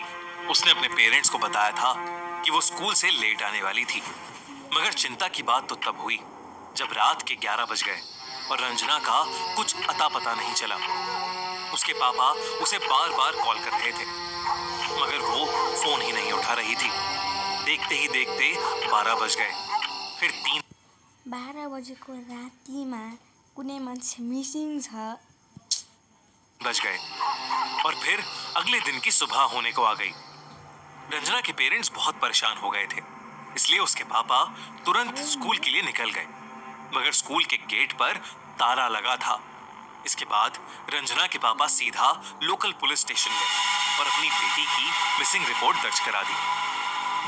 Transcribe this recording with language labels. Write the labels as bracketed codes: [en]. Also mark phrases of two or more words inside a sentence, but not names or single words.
[hi] उसने अपने पेरेंट्स को बताया था कि वो स्कूल से लेट आने वाली थी, मगर चिंता की बात तो तब हुई जब रात के 11 बज गए और रंजना का कुछ अता पता नहीं चला। उसके पापा उसे बार बार कॉल कर रहे थे मगर वो फोन ही नहीं उठा रही थी। देखते ही देखते 12 बज गए, फिर [ne] 12 बजेको रातिमा कुनै मान्छे मिसिङ छ [hi] बज गए और फिर अगले दिन की सुबह होने को आ गई। रंजना के पेरेंट्स बहुत परेशान हो गए थे, इसलिए उसके पापा तुरंत स्कूल के लिए निकल गए, मगर स्कूल के गेट पर ताला लगा था। इसके बाद रंजना के पापा सीधा [en] local police station [hi] गए और अपनी बेटी की [en] missing report [hi] दर्ज करा दी।